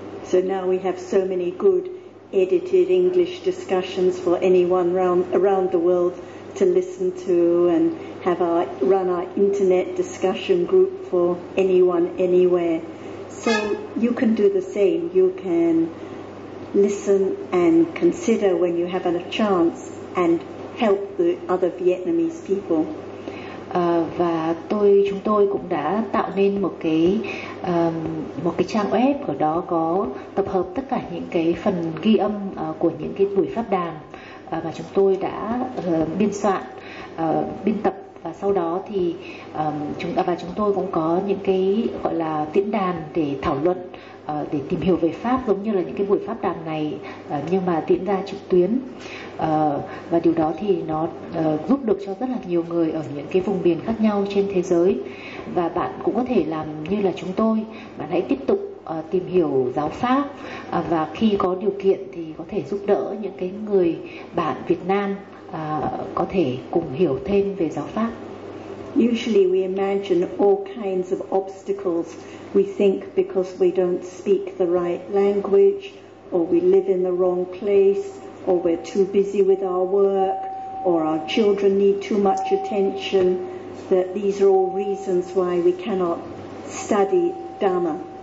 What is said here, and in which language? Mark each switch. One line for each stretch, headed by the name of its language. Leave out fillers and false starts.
English: So now we have so many good edited English discussions for anyone around the world to listen to, and run our internet discussion group for anyone anywhere. So you can do the same. You can listen and consider when you have a chance and help the other Vietnamese people.
Vietnamese: Và chúng tôi cũng đã tạo nên một cái trang web, ở đó có tập hợp tất cả những cái phần ghi âm của những cái buổi pháp đàm mà chúng tôi đã biên soạn, biên tập và sau đó thì chúng ta và chúng tôi cũng có những cái gọi là diễn đàn để thảo luận, để tìm hiểu về pháp giống như là những cái buổi pháp đàm này, nhưng mà diễn ra trực tuyến, và điều đó thì nó giúp được cho rất là nhiều người ở những cái vùng miền khác nhau trên thế giới. Và bạn cũng có thể làm như là chúng tôi, bạn hãy tiếp tục tìm hiểu giáo pháp, và khi có điều kiện thì có thể giúp đỡ những cái người bạn Việt Nam có thể cùng hiểu thêm về giáo pháp.
English: Usually we imagine all kinds of obstacles. We think because we don't speak the right language, or we live in the wrong place, or we're too busy with our work, or our children need too much attention, that these are all reasons why we cannot study Dhamma.